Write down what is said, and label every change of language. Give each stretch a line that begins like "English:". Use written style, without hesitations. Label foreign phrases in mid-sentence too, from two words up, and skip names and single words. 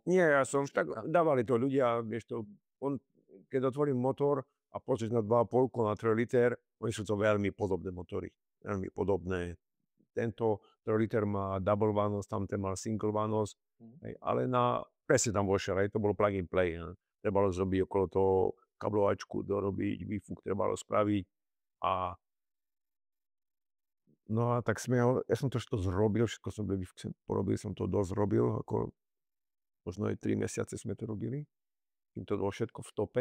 Slovak: Nie, ja som tak dávali to ľudia, vieš to, keď otvorím motor a pozrieš na 2,5 na 3 liter, oni sú to veľmi podobné motory. Veľmi podobné. Tento 3 liter má double vanos, tamten mal single vanos, ale presne tam vošiel, to bolo
English: plug and play.
Slovak: Trebalo zrobiť okolo toho kablovačku, dorobiť, výfuk trebalo spraviť a no a tak ja som to všetko zrobil, všetko som porobil, som to dosť robil, ako možno aj 3 mesiace sme to robili. Kým to bolo všetko v tope.